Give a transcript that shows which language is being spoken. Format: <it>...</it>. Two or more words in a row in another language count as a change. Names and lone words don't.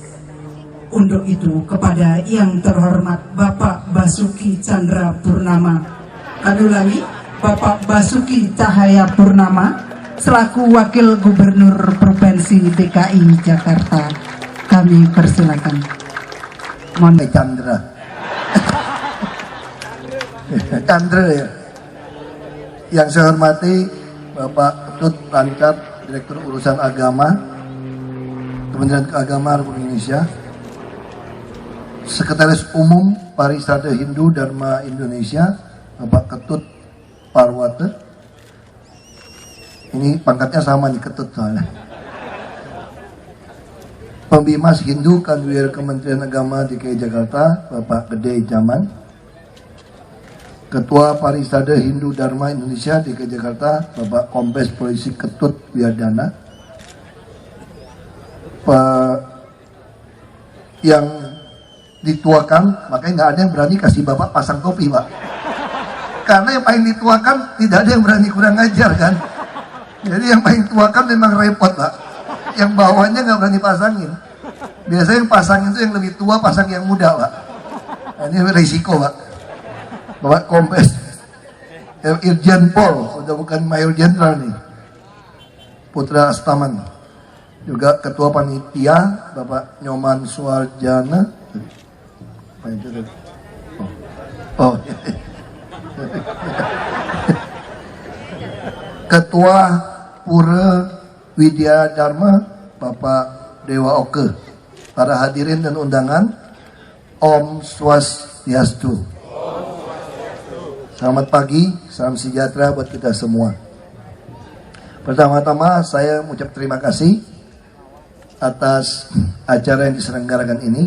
<id>Untuk itu, kepada yang terhormat Bapak Basuki Chandra Purnama, kami ulangi, Bapak Basuki Cahaya Purnama selaku Wakil Gubernur Provinsi DKI Jakarta, kami persilakan. Mohon Chandra. Chandra ya. Yang saya hormati Bapak Ketut Lancar, Direktur Urusan Agama, Kementerian Keagamaan Republik Indonesia, Sekretaris Umum Parisade Hindu Dharma Indonesia, Bapak Ketut Parwata. Ini pangkatnya sama nih, Ketut soalnya. Pembimas Hindu Kanwil Kementerian Agama DKI Jakarta, Bapak Gede Jaman. Ketua Parisade Hindu Dharma Indonesia DKI Jakarta, Bapak Kombes Polisi Ketut Wiyadana, yang dituakan, makanya nggak ada yang berani kasih Bapak pasang topi, Pak. Karena yang paling dituakan tidak ada yang berani kurang ajar kan. Jadi yang paling tuakan memang repot, Pak. Yang bawahnya nggak berani pasangin. Biasanya yang pasangin itu yang lebih tua, pasang yang muda, Pak. Nah, ini risiko, Pak. Bapak Kombes Irjen Pol, udah bukan Mayor Jenderal nih, Putra Astaman. Juga Ketua Panitia Bapak Nyoman Suarjana. Oh. Ketua Pura Widya Dharma Bapak Dewa Oke. Para hadirin dan undangan,</id> <ban>Om Swastiastu.</ban> <id>Selamat pagi, salam sejahtera buat kita semua. Pertama-tama saya mengucap terima kasih atas acara yang diselenggarakan ini.</id>